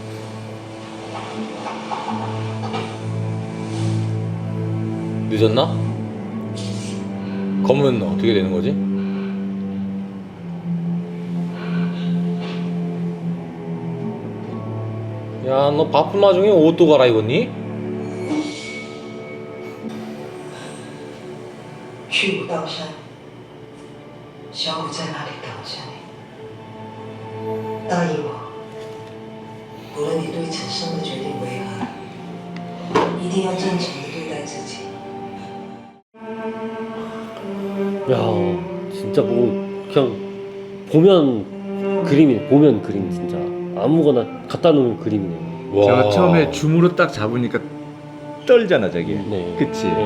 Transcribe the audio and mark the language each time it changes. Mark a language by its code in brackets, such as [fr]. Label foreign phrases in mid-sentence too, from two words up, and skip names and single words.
[ko] 늦었나? 검은 어떻게 되는 거지? 야, 너 바쁜 와중에 옷도 갈아입었니? [zh] 去武道山，小五在那里等着你。答应我，无论你对此生的决定为何，一定要真诚的对待自己。 [ko] 야, 진짜 뭐 그냥 보면 그림이네. 보면 그림 진짜 아무거나 갖다 놓은 그림이네. 와. 제가 처음에 줌으로 딱 잡으니까 떨잖아 저게. 네. 그치?